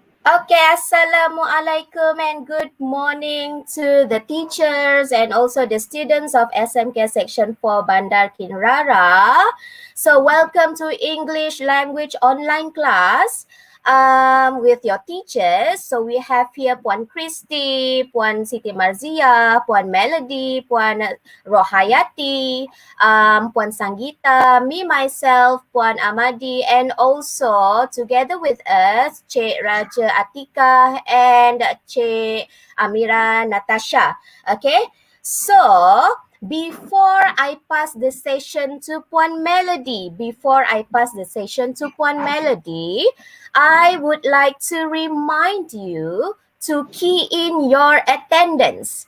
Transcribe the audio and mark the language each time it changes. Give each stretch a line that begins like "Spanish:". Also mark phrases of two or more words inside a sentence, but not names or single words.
English: Okay, Assalamualaikum and good morning to the teachers and also the students of SMK Section 4 Bandar Kinrara. So welcome to English Language Online class with your teachers. So we have here Puan Christy, Puan Siti Marzia, Puan Melody, Puan Rohayati, Puan Sanggita, me, myself, Puan Amadi, and also together with us, Cik Raja Atika and Cik Amira Natasha. Okay, so before I pass the session to Puan Melody, I would like to remind you to key in your attendance.